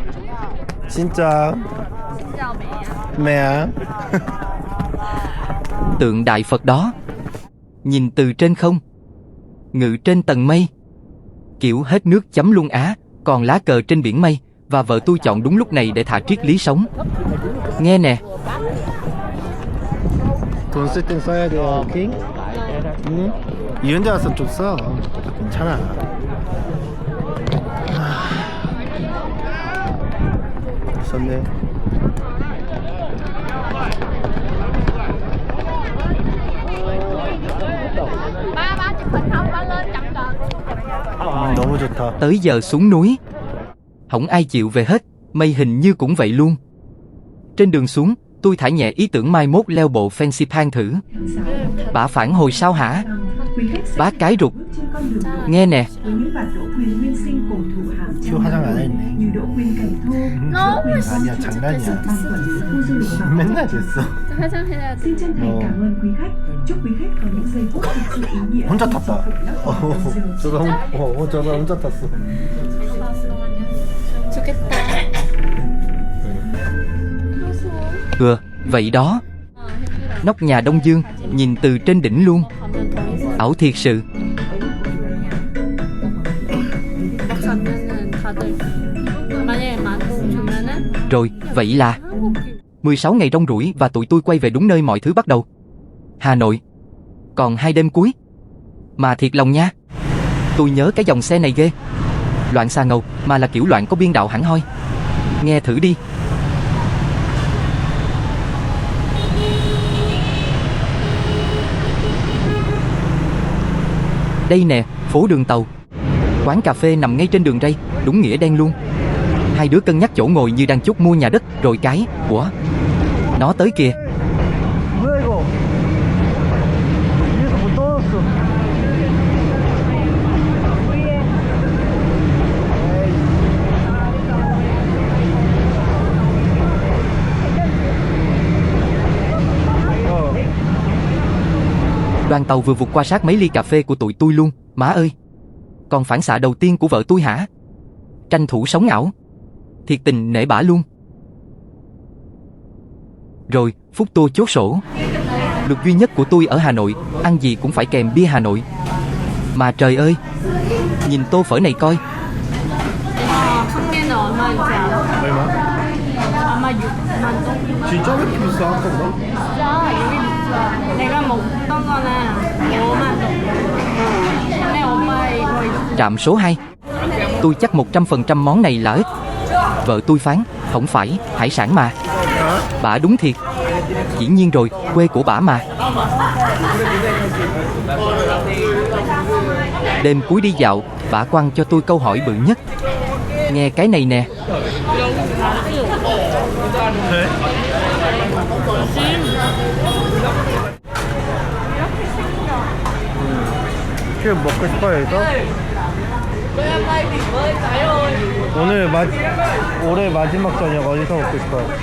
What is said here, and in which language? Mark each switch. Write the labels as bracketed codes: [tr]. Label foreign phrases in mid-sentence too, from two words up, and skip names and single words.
[ko] 진짜 진짜 매야. [vi] mẹ. Tượng Đại Phật đó, nhìn từ trên không, ngự trên tầng mây, kiểu hết nước chấm luôn á. Còn lá cờ trên biển mây. Và vợ tôi chọn đúng lúc này để thả triết lý sống. Nghe nè. [ko] 돈 쓸 땐 써야 돼요. 오케이? 응? 이런 데 와서 좀 써. 괜찮아. 썼네. [vi] Ba chụp hình không? Ba lên chặn cờ. [ko] 너무 좋다. [vi] Tới giờ xuống núi, không ai chịu về hết. Mây hình như cũng vậy luôn. Trên đường xuống, tôi thả nhẹ ý tưởng mai mốt leo bộ Fansipan thử. Bả phản hồi sao hả? Bá cái rụt. Nghe nè. [ko] 큐 화장 안 했네. 너무 아니야, 장난이야. 맨날 됐어. 화장해야 돼. 혼자 탔다. 저도 혼자 탔어. 좋겠다. [vi] Vậy đó. Nóc nhà Đông Dương, nhìn từ trên đỉnh luôn. Ảo thiệt sự. [ko] 가면은 다들 만약에 만원 주면은 [vi] Rồi, vậy là 16 ngày rong ruổi và tụi tôi quay về đúng nơi mọi thứ bắt đầu. Hà Nội. Còn 2 đêm cuối. Mà thiệt lòng nha, tôi nhớ cái dòng xe này ghê. Loạn xà ngầu, mà là kiểu loạn có biên đạo hẳn hoi. Nghe thử đi. Đây nè, phố đường tàu. Quán cà phê nằm ngay trên đường ray, đúng nghĩa đen luôn. Hai đứa cân nhắc chỗ ngồi như đang chốt mua nhà đất. Rồi cái, ủa, nó tới kìa. [ko] 뭐야 이거? 위에서 못 떨어졌어. [vi] Đoàn tàu vừa vụt qua sát mấy ly cà phê của tụi tôi luôn. Má ơi, còn phản xạ đầu tiên của vợ tôi hả? Tranh thủ sống ảo. Thiệt tình nể bả luôn. Rồi, phút tô chốt sổ. Luật duy nhất của tôi ở Hà Nội, ăn gì cũng phải kèm bia Hà Nội. Mà trời ơi, nhìn tô phở này coi. [ko] 한 개는 얼마인지 알아? 얼마? 아마 6만 원. 진짜 왜 이렇게 비싸? 아까보다? 진짜 여기 비싸. 내가 먹던 거는 5만 원. 근데 엄마 이거 있어. [vi] Trạm số 2. Tôi chắc 100% món này là ếch. Vợ tôi phán, không phải, hải sản mà. Bả đúng thiệt. Dĩ nhiên rồi, quê của bả mà. Đêm cuối đi dạo, bả quăng cho tôi câu hỏi bự nhất. Nghe cái này nè. [ko] 큐 먹고 싶어요 이거? 오늘 올해 마지막 저녁 어디서 먹고 싶어요?